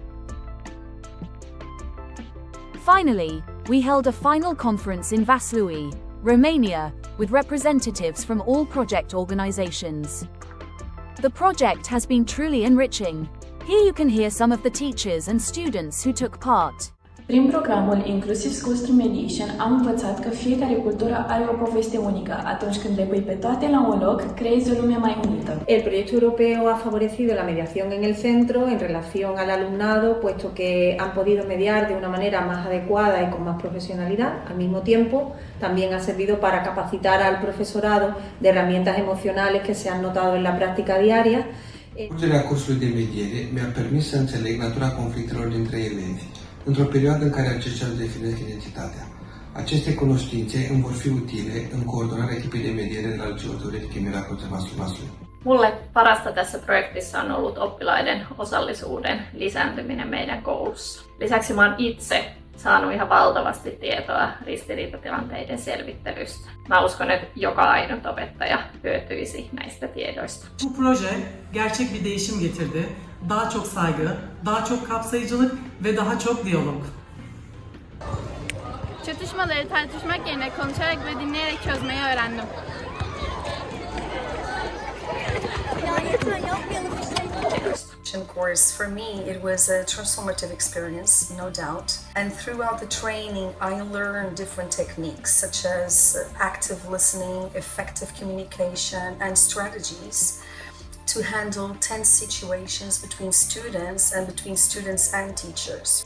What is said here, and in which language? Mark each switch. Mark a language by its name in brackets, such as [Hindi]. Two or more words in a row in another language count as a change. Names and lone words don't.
[English] Finally, we held a final conference in Vaslui, Romania, with representatives from all project organizations. The project has been truly enriching. Here you can hear some of the teachers and students who took part. [Romanian] Prin programul Inclusive Schools Through Mediation am învățat că fiecare cultură are o poveste unică. Atunci când le pui pe toate la un loc, creezi o lume mai unită. [Spanish] El proyecto europeo ha favorecido la mediación en el centro en relación al alumnado, puesto que han podido mediar de una manera más adecuada y con más profesionalidad. Al mismo tiempo, también ha servido para capacitar al profesorado de herramientas emocionales que se han notado en la práctica diaria. [Romanian] Curgerea cursului de mediere mi-a permis să înțeleg natura conflictelor dintre elevi, într-o perioadă în care aceștia își definesc identitatea. Aceste cunoștințe îmi vor fi utile în coordonarea echipei de mediere de la Liceul Teoretic Emiratul Vaslui. [Finnish] Mulle parasta tässä projektissa on ollut oppilaiden osallisuuden lisääntyminen meidän koulussa. Lisäksi mä oon itse saanut ihan valtavasti tietoa ristiriitatilanteiden selvittelystä. Mä uskon, että joka ainut opettaja hyötyisi näistä tiedoista. [Turkish] Bu proje gerçek bir değişim getirdi. Daha çok saygı, daha çok kapsayıcılık ve daha çok diyalog. Çatışmaları tartışmak yerine konuşarak ve dinleyerek çözmeyi öğrendim. [English] Course, for me, it was a transformative experience, no doubt. And throughout the training, I learned different techniques such as active listening, effective communication, and strategies to handle tense situations between students and teachers.